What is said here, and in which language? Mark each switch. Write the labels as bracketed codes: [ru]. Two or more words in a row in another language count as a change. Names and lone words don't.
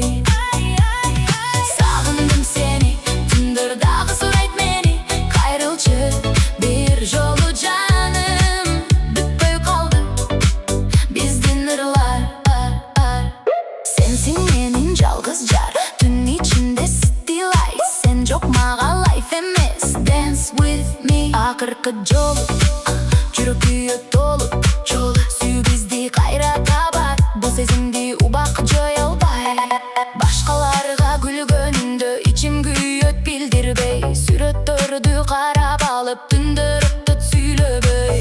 [ky] Сагындым сени, түндөр дагы сурайт мени. Кайрылчы бир жолу жаным, бүтпөй калды биздин ырлар. Сенсиң менин жалгыз жар, түн ичинде [en] city light. [ky] Сен жок мага life эмес, [en] dance with me. [ky] Акыркы жолу жүрөк күйө толуп, сүйүү бизди кайра табат. Бул сезимди убак жоя албай. Башкаларга күлгөнүндө ичим күйөт билдирбей. Сүрөттөрдү карап алып түндөр өтөт сүйлөбөй.